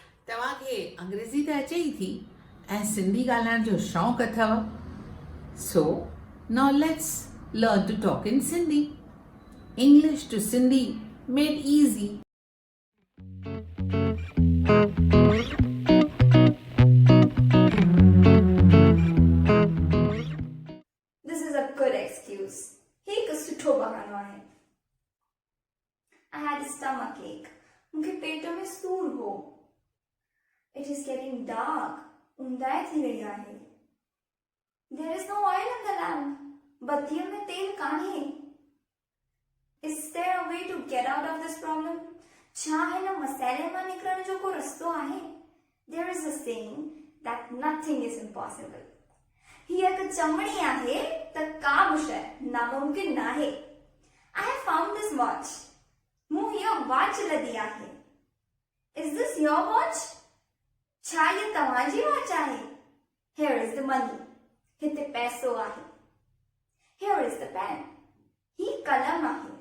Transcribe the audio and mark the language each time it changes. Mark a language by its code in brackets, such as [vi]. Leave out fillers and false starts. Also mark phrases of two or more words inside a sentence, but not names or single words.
[sd] तव्हांखे अंग्रेज़ी त अचे ई थी ऐं सिंधी ॻाल्हाइण जो शौक़ु अथव. [en] So, now let's learn to talk in Sindhi. English to Sindhi made easy. This is a good excuse. [sd] हिकु सुठो बहानो आहे. [en] I had a stomach ache. [sd] मूंखे पेट में सूर हो. [en] It is getting dark. [sd] ऊंदाई थी रही आहे. [en] There is no oil in the lamp. [sd] बत्तीअ में तेल कान्हे. [en] Is there a way to get out of this problem? [sd] छा हिन मसइले मां निकिरण जो को रस्तो आहे? [en] There is a saying that nothing is impossible. [sd] हीअ हिकु चमड़ी आहे त का बि शइ नामुमकिन नाहे. [en] I have found this watch. [sd] मूं हीअ वॉच लधी आहे. [en] Is this your watch? [sd] छा हीअ तव्हांजी वॉच आहे? [en] Here is the money. [sd] हिते पैसो आहे. [en] Here is the pen. [sd] ही कलम आहे.